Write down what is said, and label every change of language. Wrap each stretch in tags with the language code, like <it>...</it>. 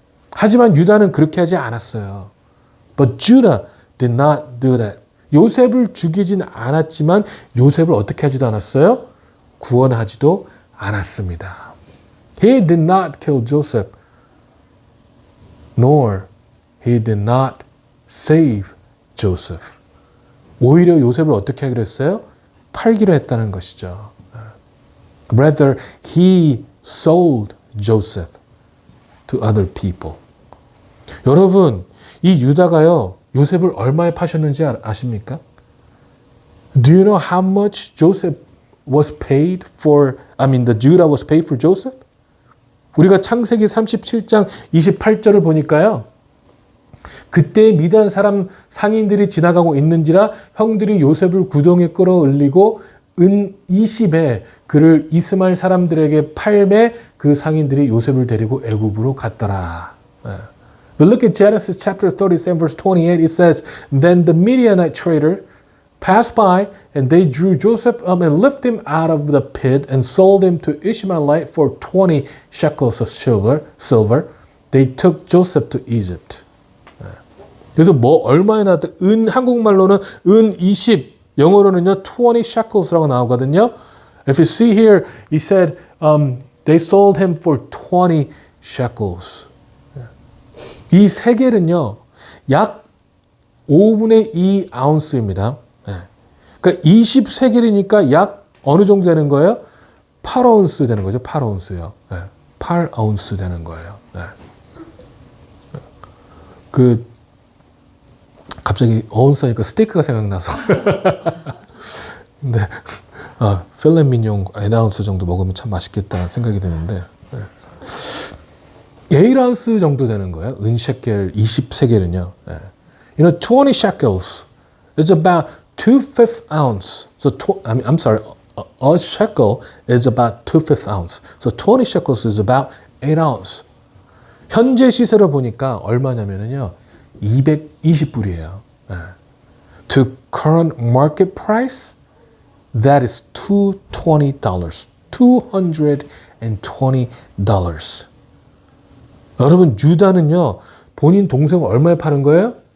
<ko>하지만 유다는 그렇게 하지 않았어요.</ko> <en>But Judah did not do that.</en> <ko>요셉을 죽이진 않았지만 요셉을 어떻게 하지도 않았어요? 구원하지도 않았습니다.</ko> <en>He did not kill Joseph, nor he did not save Joseph.</en> <ko>오히려 요셉을 어떻게 하기로 했어요? 팔기로 했다는 것이죠.</ko> <en>Rather, he sold Joseph to other people.</en> <ko>여러분, 이 유다가요, 요셉을 얼마에 파셨는지 아십니까?</ko> <en>Do you know how much Joseph was paid for, the Judah was paid for Joseph?</en> <ko>우리가 창세기 37장 28절을 보니까요. 그때 미디안 사람 상인들이 지나가고 있는지라 형들이 요셉을 구덩이에 끌어올리고 은 20에 그를 이스마엘 사람들에게 팔매 그 상인들이 요셉을 데리고 애굽으로 갔더라.</ko> <en>But look at Genesis chapter 37 verse 28. It says, Then the Midianite trader passed by and they drew Joseph up and lifted him out of the pit and sold him to Ishmaelite for 20 shekels of silver. They took Joseph to Egypt.</en> <ko>그래서 뭐 얼마에 나왔다? 은 한국말로는 은 20, 영어로는요 20 shekels라고 나오거든요.</ko> <en>If you see here, he said they sold him for 20 shekels.</en> <ko>이 세겔은요 약 5분의 2 아운스입니다. 그러니까 20세겔이니까 약 어느 정도 되는 거예요? 8아운스 되는 거죠. 8아운스요. 8아운스 되는 거예요. 갑자기 어운스 하니까 스테이크가 생각나서. 근데 필렛민용 8아운스 정도 먹으면 참 맛있겠다는 생각이 드는데 8아운스 정도 되는 거예요. 은셰켈 20세겔은요.</ko> <en>You know, 20 shekels is about 2/5 ounce. So I'm sorry, a shekel is about 2/5 ounce. So 20 shekels is about 8 ounce.</en> <ko>현재 시세로 보니까 얼마냐면요. 220불이에요.</ko> <en>To current market price, that is $220. $220.</en> <ko>여러분, 유다는요, 본인 동생을 얼마에 파는 거예요?</ko>